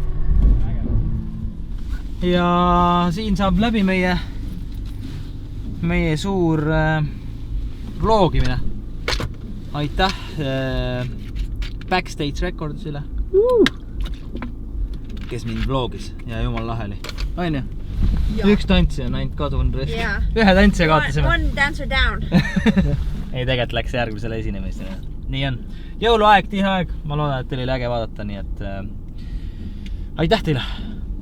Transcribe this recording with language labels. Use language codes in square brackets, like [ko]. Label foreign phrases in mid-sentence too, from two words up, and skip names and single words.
[et] Ja siin saab läbi meie suur vlogimine. Aitäh Backstage Recordsile, kes mind vlogis ja jumal lahe oli. On ju? Üks tantsi on ainult kadunud rest. Ühe tantsi kaotasime. [en] One dancer down. [et] Ei, tegelikult läks järgmisele esinemistele. Nii on. Jõuluaeg, tihe aeg. Ma loodan, et teil oli äge vaadata, nii et aitäh teile!